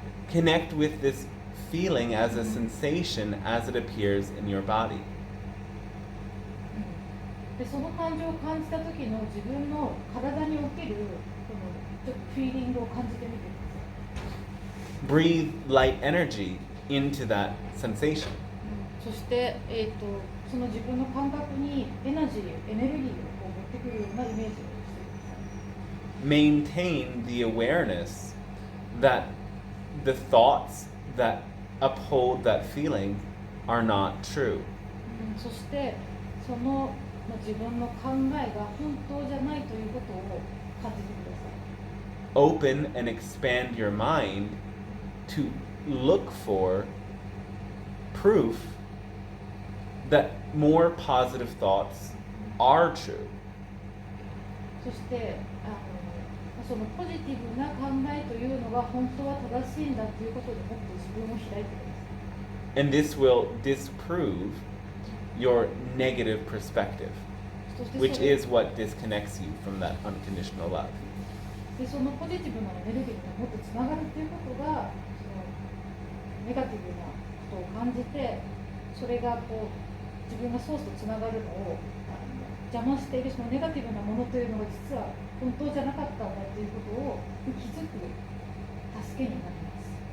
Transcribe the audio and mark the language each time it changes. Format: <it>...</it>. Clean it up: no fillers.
<en>Connect with this feeling as a sensation as it appears in your body.</en> <ja>でその感情を感じた時の自分の体におけるこのちょっとフィーリングを感じてみてください。</ja> <en>Breathe light energy into that sensation.</en> <ja>そして、その自分の感覚にエネルギーをこう持ってくるようなイメージをしてください。</ja> <en>Maintain the awareness that the thoughts that uphold that feeling are not true.</en> <ja>そしてその自分の考えが本当じゃないということを感じてください。</ja> <en>Open and expand your mind to look for proof that more positive thoughts are true.</en> <ja>そしてそのポジティブな考えというのが本当は正しいんだということでもっと自分を開いてください。</ja> <en>And this will disprove your negative perspective,</en> <ja>そして</ja> <en>which is what disconnects you from that unconditional love.</en> <ja>でそのポジティブなエネルギーがもっとつながるということがそのネガティブなことを感じてそれがこう自分がソースとつながるのを邪魔しているそのネガティブなものというのが実は本当じゃなかったんだということを気づく助けになります。</ja>